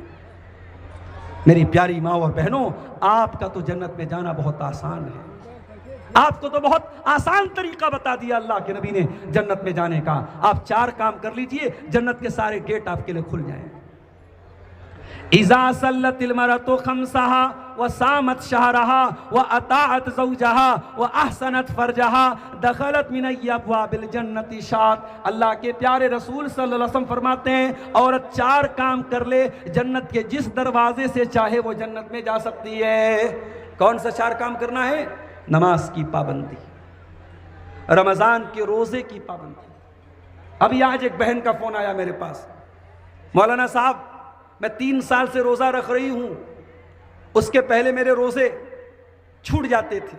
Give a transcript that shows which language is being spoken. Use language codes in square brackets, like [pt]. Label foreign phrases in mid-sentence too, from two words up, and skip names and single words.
[hi] मेरी प्यारी माँ और बहनों, आपका तो जन्नत में जाना बहुत आसान है। आपको तो बहुत आसान तरीका बता दिया अल्लाह के नबी ने जन्नत में जाने का। आप 4 काम कर लीजिए, जन्नत के सारे गेट आपके लिए खुल जाएं। [ar] إذا صلت المرأة خمسها وصامت شهرها وأطاعت زوجها وأحصنت فرجها دخلت من أبواب الجنة شاءت. [hi] अल्लाह के प्यारे रसूल [ar] صلى الله عليه وسلم [hi] फरमाते हैं, औरत 4 काम कर ले, जन्नत के जिस दरवाजे से चाहे वो जन्नत में जा सकती है। कौन सा 4 काम करना है? नमाज की पाबंदी, रमज़ान के रोज़े की पाबंदी। अभी आज एक बहन का फ़ोन आया मेरे पास, मौलाना साहब मैं 3 साल से रोज़ा रख रही हूँ, उसके पहले मेरे रोज़े छूट जाते थे।